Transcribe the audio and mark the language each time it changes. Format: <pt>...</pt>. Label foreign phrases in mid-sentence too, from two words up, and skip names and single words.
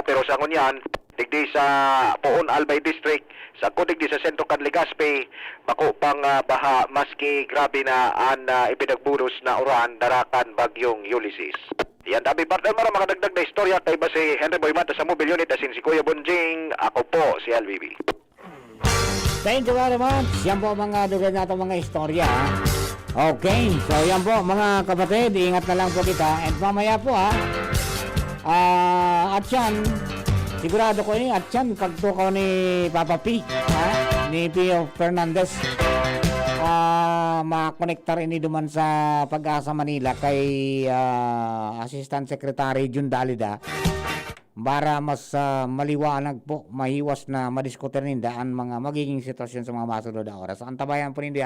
<bik>Pero sa ngunyan digdi sa Poon Albay District, sa digdi sa Sentro kan Legazpi, bako pang baha maski grabe na ipinagburos na uran darakan bagyong Ulysses. Yan tabi partner Mar, mga dagdag na istorya kay ba si Henry Boy Mata sa mobile unit asin si Kuya Bonjing, ako po si LBB.</bik> <en>Thank you very much.</en> <bik>Yan po mga dugay natin mga istorya. Okay, so yan po mga kapatid, ingat na lang po kita. And mamaya po at yan, sigurado ko at yan, pagtukaw ni Papa P, ni Pio Fernandez, makonektar ini duman sa Pag-asa Manila kay Assistant Secretary Jun Dalida para mas maliwanag po, mahiwas na madiskutin ninda ang mga magiging sitwasyon sa mga masunod na oras.</bik>